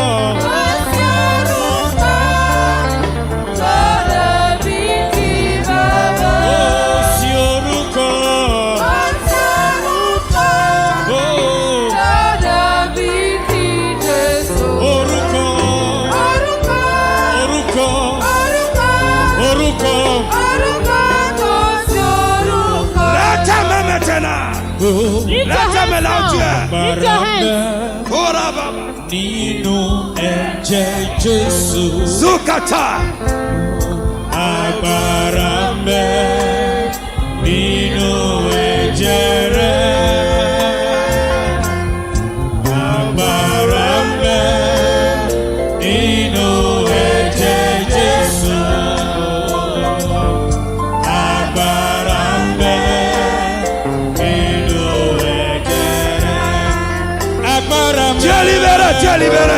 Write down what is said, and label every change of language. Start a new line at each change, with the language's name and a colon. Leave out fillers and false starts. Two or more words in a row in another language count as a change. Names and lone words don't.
Yoruba: Kò sí orúkọ. Oh, orúkọ. Orúkọ.
French: Lève ta main maintenant. Oh,
English: Lift your
French: Lève ta main
English: hands
French: là où tu
English: now.
French: es.
English: Lift your hands.
Yoruba: Ora baba. nínú ẹ̀jẹ̀ Jésù. Zukata. Agbára ń bẹ nínú ẹ̀jẹ̀ rẹ̀. Agbára ń bẹ nínú ẹ̀jẹ̀ Jésù. Agbára ń bẹ nínú ẹ̀jẹ̀ rẹ̀. Agbára ń bẹ.
French: Dieu libéré, Dieu libéré.